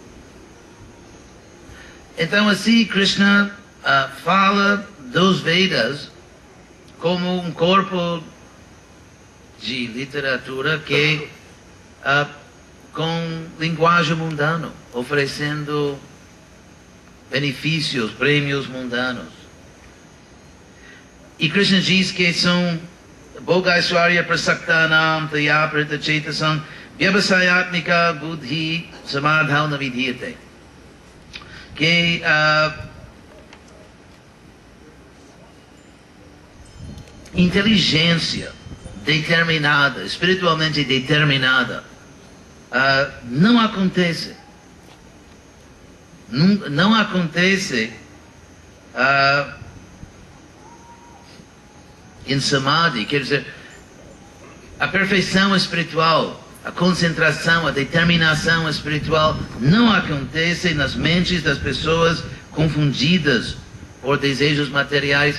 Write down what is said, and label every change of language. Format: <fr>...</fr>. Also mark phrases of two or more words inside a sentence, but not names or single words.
<pt>Então assim Krishna fala dos Vedas como um corpo de literatura que com linguagem mundana, oferecendo benefícios, prêmios mundanos. E Krishna diz que são</pt> <sa>भोगैश्वर्य प्रसक्तानां तया प्रीत चेतसाम् व्यवसायात्मिका बुद्धि समाधौ नविध्यते.</sa> <pt>Que inteligência determinada, espiritualmente determinada, não acontece. Não acontece em Samadhi, quer dizer, a perfeição espiritual, a concentração, a determinação espiritual não acontece nas mentes das pessoas confundidas por desejos materiais.</pt>